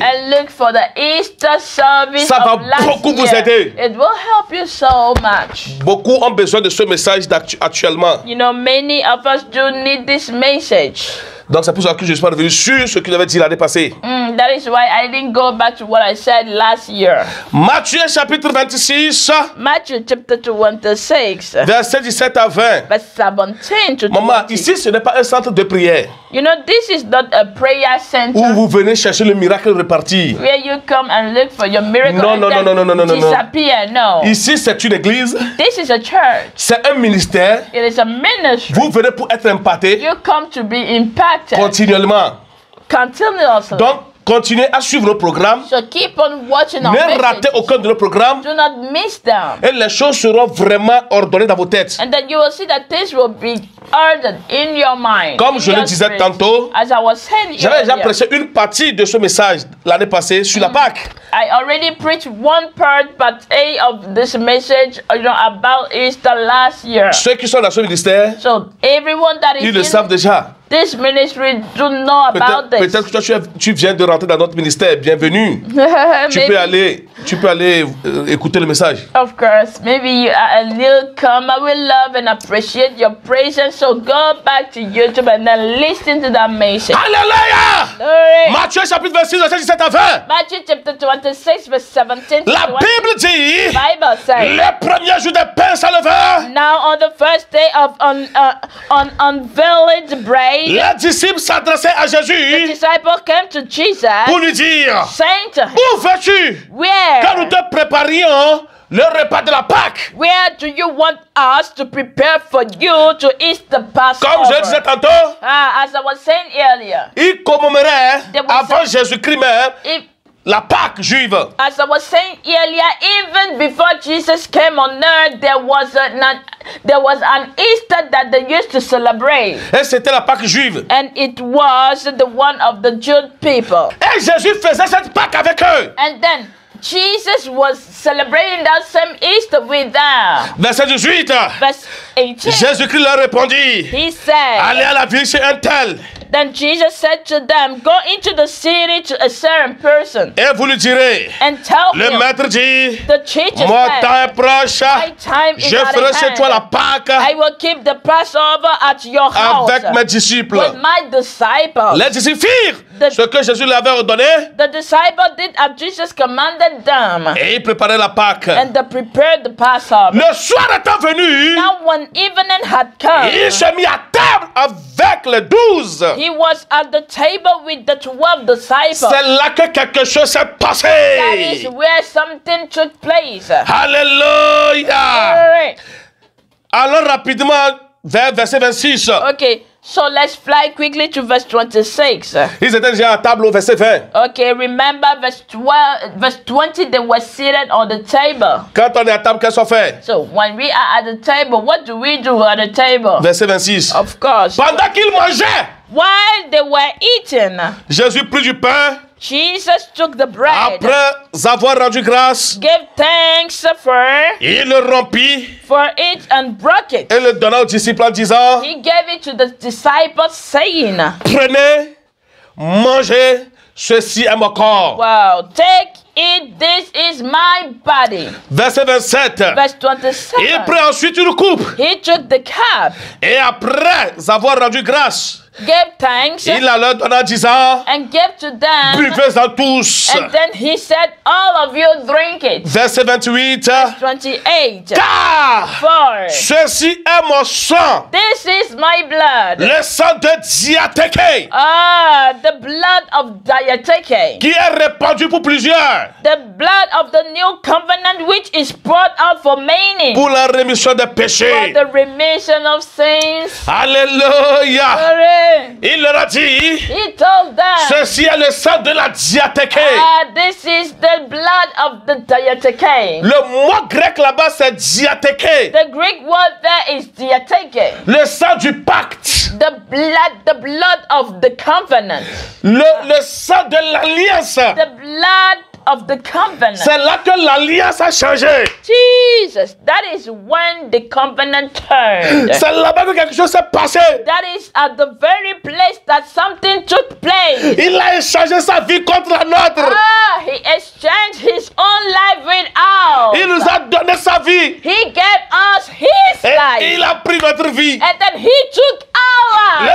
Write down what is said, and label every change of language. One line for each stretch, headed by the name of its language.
English: And look for the Easter service.
French: Ça va beaucoup vous aider.
English: It will help you so much.
French: Beaucoup ont besoin de ce message actuellement.
English: You know, many of us do need this message.
French: Donc c'est pour ça que je suis pas revenu sur ce qu'il avait dit l'année passée.
English: That is why I didn't go back to what I said last year.
French: Matthieu chapitre 26.
English: Matthew chapter 26.
French: Verset 17 à 20.
English: Verse 17 to 20.
French: Maman, ici ce n'est pas un centre de prière.
English: You know, this is not a prayer center.
French: Où vous venez chercher le miracle reparti.
English: Where you come and look for your miracle and disappear. No.
French: Ici c'est une église.
English: This is a church.
French: C'est un ministère.
English: It is a ministry.
French: Vous venez pour être impacté.
English: You come to be impacted.
French: Continuellement.
English: Continuously.
French: Donc, continuez à suivre nos programmes.
English: So keep on watching our
French: Ne ratez aucun de nos programmes.
English: Do not miss them.
French: Et les choses seront vraiment ordonnées dans vos têtes.
English: And then you will see that things will be ordered in your mind.
French: Comme je le disais tantôt, j'avais déjà prêché une partie de ce message l'année passée sur la Pâque.
English: I already preached one part of this message, about Easter last year.
French: Ceux qui sont dans ce ministère,
English: so everyone that is
French: ils le savent déjà.
English: This ministry do know about this.
French: Peut-être que toi tu viens de rentrer dans notre ministère. Bienvenue. tu peux aller écouter le message.
English: Of course, maybe you'll come. I will love and appreciate your presence. So go back to YouTube and then listen to that message.
French: Alléluia. Matthieu chapitre 26 verset 17 à 20.
English: Matthew chapter 26 verse 17 to 20.
French: La Bible dit.
English: Bible says.
French: Le premier jour des pains sans levain.
English: Now on the first day of unveiled bread.
French: Les disciples s'adressaient à Jésus.
English: The disciple came to Jesus.
French: Pour lui dire.
English: Saying to him.
French: Où vas-tu?
English: Where?
French: Quand nous te préparions le repas de la Pâque.
English: Where do you want us to prepare for you to eat the Passover?
French: Comme je le disais tantôt.
English: As I was saying earlier.
French: Ils commémoraient avant Jésus-Christ même. La Pâque juive.
English: As I was saying earlier, even before Jesus came on earth, there was an Easter that they used to celebrate.
French: Et c'était la Pâque juive.
English: And it was the one of the Jewish people.
French: Et Jésus faisait cette Pâque avec eux.
English: And then Jesus was celebrating that same Easter with them.
French: Verset 18.
English: Verse 18.
French: Jésus-Christ leur répondit.
English: He said.
French: Allez à la ville chez un tel.
English: Then Jesus said to them, go into the city to a certain person.
French: Et vous lui direz.
English: And tell
French: le
English: him.
French: maître dit.
English: The teacher
French: mon
English: said.
French: temps est proche.
English: My time is
French: je ferai chez toi la Pâque.
English: I will keep the Passover at your house.
French: Avec mes disciples.
English: With my disciples.
French: Les disciples firent ce que Jésus leur avait ordonné.
English: The disciples did as Jesus commanded them.
French: Et ils préparaient la Pâque.
English: And they prepared the Passover.
French: Le soir étant venu.
English: Now when evening had come.
French: Il se mit à table avec les 12.
English: He was at the table with the 12 disciples.
French: C'est là que quelque chose s'est passé.
English: That is where something took place.
French: Alléluia. Alors rapidement vers verset 26.
English: Okay, so let's fly quickly to verse 26.
French: Ils étaient déjà à table au verset 20.
English: Okay, remember verse 20, they were seated on the table.
French: Quand on est à table, qu'est-ce qu'on fait?
English: So when we are at the table, what do we do at the table?
French: Verset 26.
English: Of course.
French: Pendant qu'ils mangeaient,
English: while they were eating,
French: Jésus prit du pain.
English: Jesus took the bread.
French: Après avoir rendu grâce,
English: gave thanks
French: il le rompit
English: for it and broke it.
French: Et le donna aux disciples en disant,
English: he gave it to the disciples saying,
French: prenez, mangez, ceci est mon corps.
English: Wow, take it, this is my body.
French: Verset 27.
English: Verse 27.
French: Il prit ensuite une coupe.
English: He took the cup.
French: Et après avoir rendu grâce,
English: gave thanks.
French: Il la leur donna en disant,
English: and gave to them.
French: Buvez-en tous.
English: And then he said, all of you drink it.
French: Verset 28.
English: Verse 28.
French: Car
English: for
French: ceci est mon sang.
English: This is my blood.
French: Le sang de Diatheke.
English: The blood of Diatheke.
French: Qui est répandu pour plusieurs.
English: The blood of the new covenant which is poured out for many.
French: Pour la rémission des péchés.
English: For the remission of sins.
French: Alléluia. Il leur a dit,
English: he told them,
French: ceci est le sang de la Diatheke.
English: This is the blood of the Diatheke.
French: Le mot grec là-bas c'est Diatheke.
English: The Greek word there is Diatheke.
French: Le sang du pacte.
English: The blood of the covenant.
French: Le sang de l'alliance.
English: The blood of the covenant.
French: C'est là que l'alliance a changé.
English: Jesus, that is when the covenant turned.
French: C'est là-bas que quelque chose s'est passé.
English: That is at the very place that something took place.
French: Il a échangé sa vie contre la nôtre.
English: He exchanged his own life with ours.
French: Il nous a donné sa vie.
English: He gave us his life.
French: Et il a pris notre vie.
English: And then he took our life.